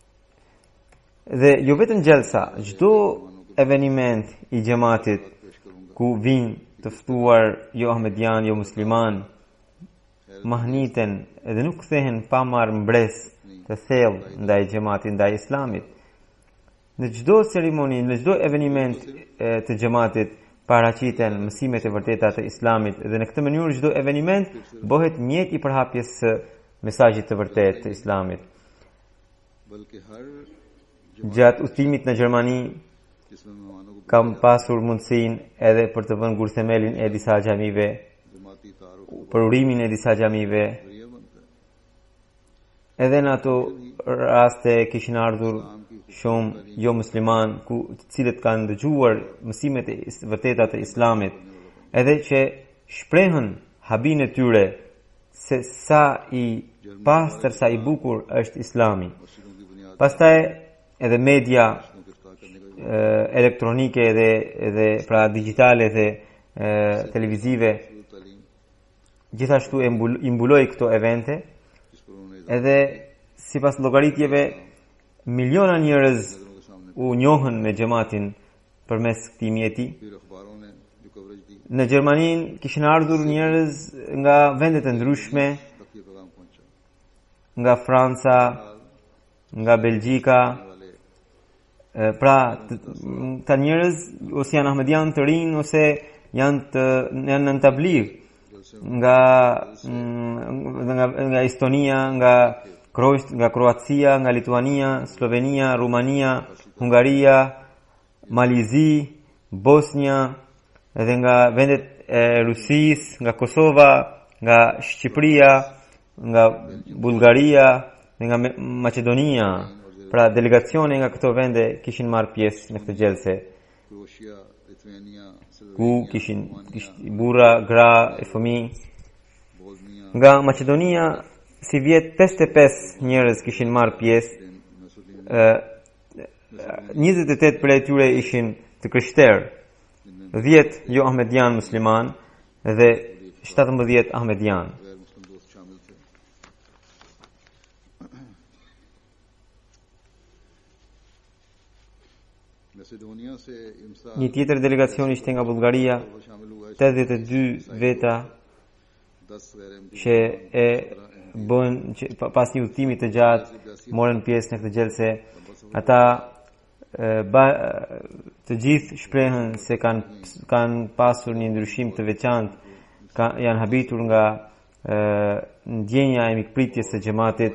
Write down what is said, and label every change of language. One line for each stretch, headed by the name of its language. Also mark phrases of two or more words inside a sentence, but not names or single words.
Albanian: Dhe jo vetëm gjelsa, çdo eveniment i xhamatit ku vinë të ftuar jo ahmedian, jo musliman, mahniten edhe nuk kthehen pa marrë mbres të thellë ndaj xhamatit, ndaj islamit. Në çdo ceremoni, në çdo eveniment të xhamatit paraqiten mësimet e vërteta të islamit dhe në këtë mënyrë çdo eveniment bëhet mjet i përhapjes së mesazhit të vërtetë të islamit.
Urdu: بلکہ ہر
Albanian: Gjatë udhëtimit në Gjermani
Urdu: جس میں مہمانوں کو
Albanian: kam pasur mundësinë edhe për të vënë gurthemelin e disa xhamive,
Urdu: جماعتی تعارف
Albanian: për urimin e disa xhamive.
Urdu: ذریعہ بنتا ہے
Albanian: Edhe në ato raste kishin ardhur shumë jo musliman të cilët kanë dëgjuar mësimet e vërteta të islamit, edhe që shprehën habin e tyre se sa i pastër, sa i bukur është islami.
Urdu: مسجدوں کی بنیاد
Albanian: Pastaj edhe media
Urdu: کو گرفتار کرنے کا
Albanian: elektronike dhe pra digjitale dhe televizive तालीम gjithashtu i mbuloi këto evente.
Urdu: جس پر انہوں نے
Albanian: Edhe sipas llogaritjeve miliona njerëz
Urdu: نظروں کے سامنے
Albanian: u njohën me xhamatin përmes këtij mjeti.
Urdu: پھر اخباروں نے جو کوریج دی
Albanian: Në Gjermaninë kishin ardhur njerëz nga vende të ndryshme,
Urdu: تک یہ پیغام پہنچا
Albanian: nga Franca, nga Belgjika. वाले Pra ta njerëz ose janë ahmedian të rinj ose janë në tabligh nga Estonia, nga Kroacia, nga Lituania, Slovenia, Rumania, Hungaria, Malizi, Bosnia, edhe nga vendet e Rusisë, nga Kosova, nga Shqipëria, nga Bullgaria dhe nga Maqedonia. Pra delegacione nga këto vende kishin marrë pjesë në këtë gjelse, क्रोएशिया लिथुआनिया ku kishin burra, gra e fëmijë. बोस्निया Nga Maqedonia si vjet 55 njerëz kishin marrë pjesë. 28 prej tyre ishin të krishterë, 10 jo ahmedian musliman dhe 17 ahmedian.
Urdu: غیر مسلم دوست شامل تھے میسیڈونیا سے امسا
Albanian: Një tjetër delegacion ishte nga Bullgaria,
Urdu: وہ شامل ہوا ہے
Albanian: 82 veta
Urdu: 10 غیر احمدی
Albanian: që e bën që pas një udhëtimi të gjatë morën pjesë në këtë gjelse. Ata të gjithë shprehën se kanë pasur një ndryshim të veçantë, janë habitur nga ndjenja e mikpritjes së xhamatit